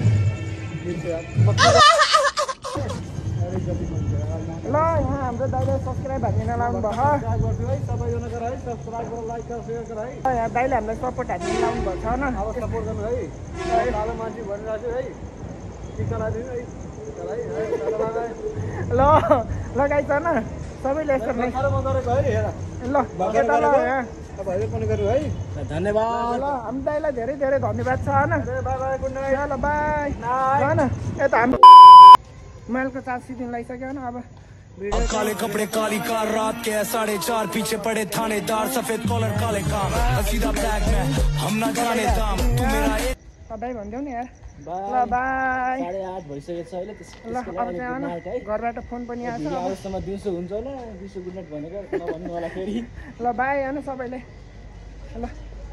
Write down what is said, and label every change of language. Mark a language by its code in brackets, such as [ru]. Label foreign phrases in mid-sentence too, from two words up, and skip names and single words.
[ne] ल यहाँ हाम्रो दाइले सब्सक्राइब हान्दिन लाउनु भयो यहाँ दाइले हामीलाई सपोर्ट हान्दिन लाउनु भएको छ होइन ल लगाइछ न सबैले यस्तो ल धन्यवाद ल हामी दाइलाई धेरै धेरै धन्यवाद छ होइन ल बाई होइन यता हामी मोबाइलको चार्ज सिदिन लगाइसक्यो होइन अब [hi] काले कपड़े काली कार रात के 4:30 पीछे पड़े थानेदार सफेद कॉलर काले काम सीधा ब्लैक में हम ना जाने दाम तू मेरा [ne] बाई भनिदेऊ नि यार ल बाई 8:30 भइसकेको छ अहिले ल अब चाहिँ घरबाट फोन पनि आएको छ अबसम्म दिउँसो हुन्छ होला दिउँसो [en] good night [ne] भनेको नभन्नु होला फेरि ल बाई होइन सबैले ल